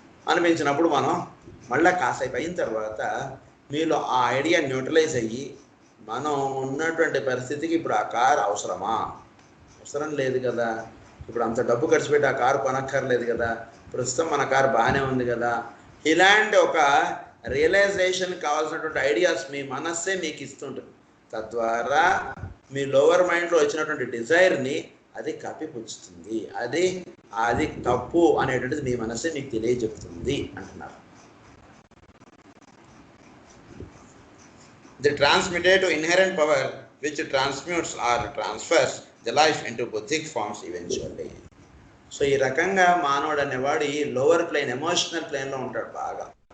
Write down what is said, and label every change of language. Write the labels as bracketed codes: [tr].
[te] అనిపించినప్పుడు మనం మళ్ళీ కాసేపు అయిన తర్వాత మీలో ఆ ఐడియా న్యూట్రలైజ్ అయ్యి మనం ఉన్నటువంటి పరిస్థితికి ఇప్పుడు ఆ కార్ అవసరమా, అవసరం లేదు కదా, ఇప్పుడు అంత డబ్బు ఖర్చు పెట్టి ఆ కారు కొనక్కర్లేదు కదా, ప్రస్తుతం మన కారు బాగానే ఉంది కదా, ఇలాంటి ఒక రియలైజేషన్ కావాల్సినటువంటి ఐడియాస్ మీ మనస్సే మీకు ఇస్తుంటుంది. తద్వారా మీ లోవర్ మైండ్లో వచ్చినటువంటి డిజైర్ని అది కప్పిపుచ్చుతుంది. అది తప్పు అనేటువంటిది మీ మనస్సే మీకు తెలియజెప్తుంది అంటున్నారు. [en] The transmitted inherent power which transmutes or transfers the life into buddhic forms eventually. [te] So ఈ రకంగా మానవుడు అనేవాడు ఈ లోవర్ ప్లేన్ ఎమోషనల్ ప్లేన్లో ఉంటాడు బాగా.